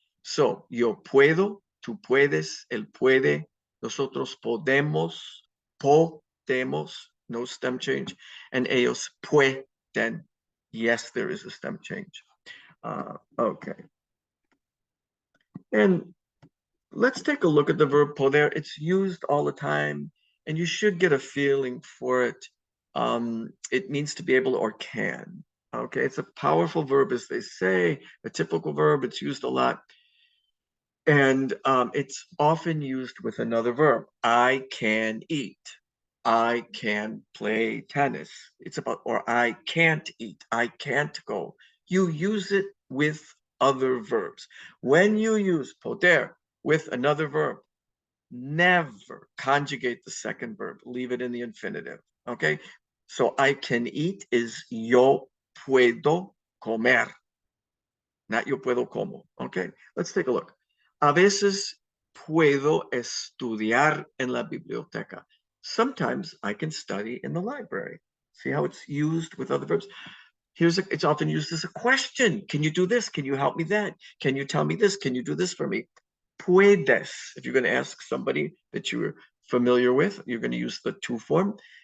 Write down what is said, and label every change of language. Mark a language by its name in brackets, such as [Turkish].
[Spanish] So, yo puedo, tú puedes, él puede, nosotros podemos, [English] no stem change, and [Spanish] ellos pueden. [English] Yes, there is a stem change. Okay. And let's take a look at the verb poder. It's used all the time, and you should get a feeling for it. It means to be able or can. Okay, it's a powerful verb, as they say, a typical verb. It's used a lot. And it's often used with another verb. I can eat. I can play tennis. It's about, or I can't eat. I can't go. You use it with other verbs. When you use poder with another verb, never conjugate the second verb. Leave it in the infinitive. Okay? So I can eat is [Spanish] yo puedo comer. [English] Not [Spanish] yo puedo como. [English] Okay? Let's take a look. [Spanish] A veces puedo estudiar en la biblioteca. [English] Sometimes I can study in the library. See how it's used with other verbs? It's often used as a question. Can you do this? Can you help me that? Can you tell me this? Can you do this for me? Puedes. If you're going to ask somebody that you're familiar with, you're going to use the to form.